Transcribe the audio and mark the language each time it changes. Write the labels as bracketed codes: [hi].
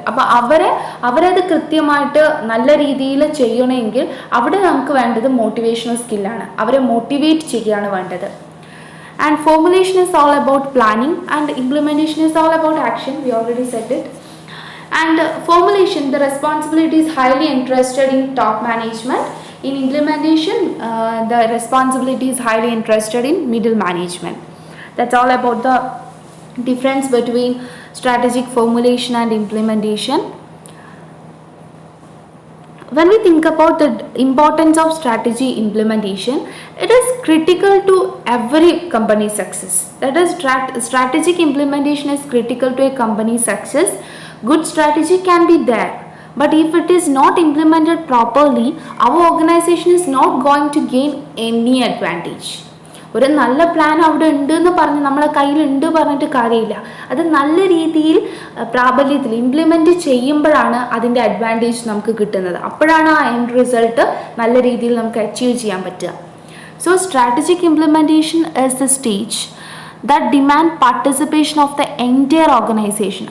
[ml] അപ്പോൾ അവരത് കൃത്യമായിട്ട് നല്ല രീതിയിൽ ചെയ്യണമെങ്കിൽ അവിടെ നമുക്ക് വേണ്ടത് മോട്ടിവേഷണൽ സ്കില്ലാണ്. അവരെ മോട്ടിവേറ്റ് ചെയ്യുകയാണ് വേണ്ടത്. [en] And formulation is all about planning and implementation is all about action. We already said it. And formulation, the responsibility is highly entrusted in top management. In implementation, the responsibility is highly entrusted in middle management. That's all about the difference between strategic formulation and implementation. When we think about the importance of strategy implementation, it is critical to every company's success. That is, strategic implementation is critical to a company's success. Good strategy can be there, but if it is not implemented properly, our organization is not going to gain any advantage. [ml] ഒരു നല്ല plan അവിടെ ഉണ്ട് എന്ന് പറഞ്ഞ് നമ്മളെ കയ്യിലുണ്ട് പറഞ്ഞിട്ട് കാര്യമില്ല. അത് നല്ല രീതിയിൽ പ്രാബല്യത്തിൽ ഇംപ്ലിമെൻറ്റ് ചെയ്യുമ്പോഴാണ് അതിൻ്റെ അഡ്വാൻറ്റേജ് നമുക്ക് കിട്ടുന്നത്. അപ്പോഴാണ് ആ എൻഡ് റിസൾട്ട് നല്ല രീതിയിൽ നമുക്ക് അച്ചീവ് ചെയ്യാൻ പറ്റുക. [en] So strategic implementation is the stage that demand participation of the entire organization.